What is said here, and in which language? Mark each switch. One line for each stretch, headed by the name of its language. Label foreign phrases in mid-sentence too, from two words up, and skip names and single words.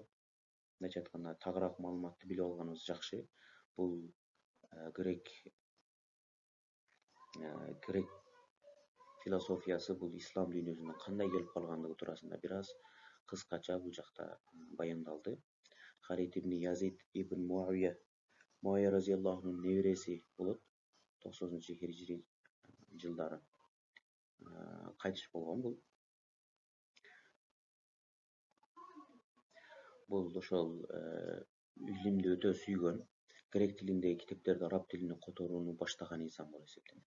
Kyrgyz: Мындайча айтканда, тагыраак маалыматты билип алганыбыз жакшы. Бул грек философиясы бул ислам дүйнөсүнө кандай келип калгандыгы туурасында бир аз кыскача бул жакта баяндалды. Халид ибн Язид ибн Муавия
Arabic: رضي الله عنه
Kyrgyz: небереси болот. 90-хижри жылдары кайтыш болгон бул. Бул ошол илимди өтө сүйгөн, грек тилиндеги китептерди араб тилине которууну баштаган инсан болуп эсептелет.